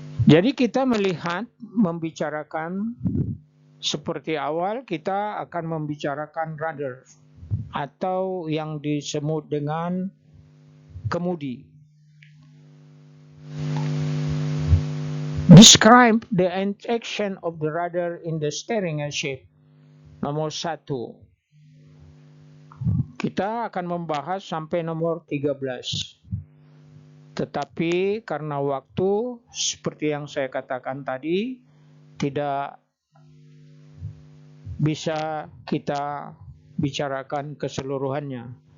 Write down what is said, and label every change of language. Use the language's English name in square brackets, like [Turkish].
[Indonesian] Jadi kita melihat, membicarakan seperti awal, kita akan membicarakan rudder atau yang disebut dengan kemudi. [English] Describe the action of the rudder in the steering ship. [Indonesian] Nomor 1. Kita akan membahas sampai nomor 13. Tetapi karena waktu, seperti yang saya katakan tadi, tidak bisa kita bicarakan keseluruhannya.